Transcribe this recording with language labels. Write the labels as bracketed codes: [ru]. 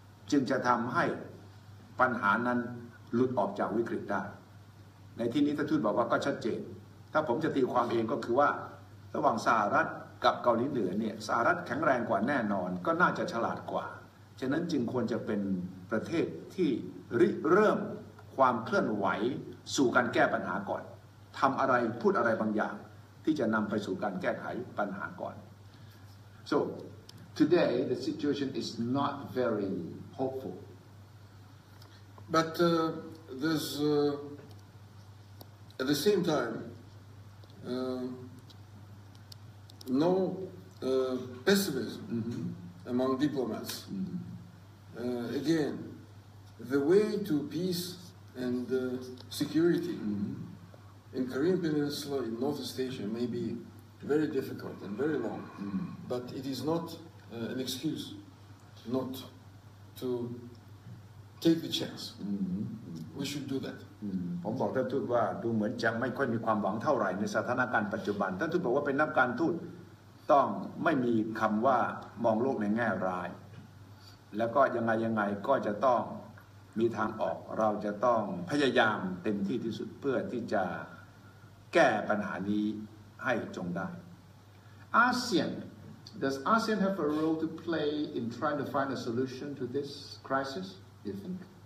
[th] จึงจะทำให้ปัญหานั้นหลุดออกจากวิกฤตได้ในที่นี้ท่านทูตบอกว่าก็ชัดเจนถ้าผมจะตีความเองก็คือว่าระหว่างสหรัฐกับเกาหลีเหนือเนี่ยสหรัฐแข็งแรงกว่าแน่นอนก็น่าจะฉลาดกว่าฉะนั้นจึงควรจะเป็นประเทศที่ริเริ่มความเคลื่อนไหวสู่การแก้ปัญหาก่อนทำอะไรพูดอะไรบางอย่างที่จะนำไปสู่การแก้ไขปัญหาก่อน [en] So today the situation is not very hopeful but there's at the same time no pessimism among diplomats. Again, the way to peace and security in Korean Peninsula, in Northeast Asia, may be very difficult and very long, but it is not an excuse not to take the chance. We should do that. [th] ผมบอกท่านทูตว่าดูเหมือนจะไม่ค่อยมีความหวังเท่าไหร่ในสถานการณ์ปัจจุบันท่านทูตบอกว่าเป็นนักการทูตต้องไม่มีคำว่ามองโลกในแง่ร้ายแล้วก็ยังไงก็จะต้องมีทางออกเราจะต้องพยายามเต็มที่ที่สุดเพื่อที่จะแก้ปัญหานี้ให้จงได้ [en] ASEAN does ASEAN have a role to play in trying to find a solution to this crisis do you think